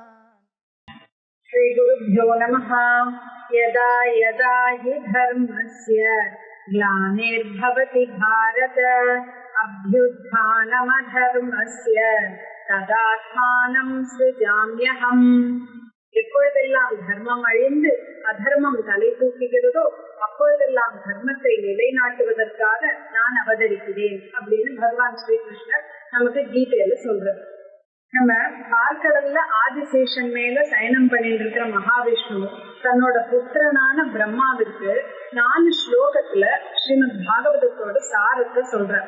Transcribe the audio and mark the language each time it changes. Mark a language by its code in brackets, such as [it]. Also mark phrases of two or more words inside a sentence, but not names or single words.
[sa] श्री गुरुभ्यो नमः। यदा यदा हि धर्मस्य ग्लानिर्भवति भारत अभ्युत्थानमधर्मस्य तदात्मानं सृजाम्यहम्। [ta] எப்பொழுதெல்லாம் தர்மம் அழிந்து அதர்மம் தலை தூக்குகிறதோ அப்பொழுதெல்லாம் தர்மத்தை நிலைநாட்டுவதற்காக நான் அவதரிக்கிறேன் அப்படின்னு பகவான் ஸ்ரீகிருஷ்ணர் நமக்கு கீதையில சொல்றார். நம்ம பார்க்கடல்ல ஆதிசேஷன் மேல சயனம் பண்ணிட்டு இருக்கிற மகாவிஷ்ணு தன்னோட புத்திரனான பிரம்மாவிற்கு 4 ஸ்லோகத்துல ஸ்ரீமத் பாகவதத்தோட சாரத்தை சொல்றார்.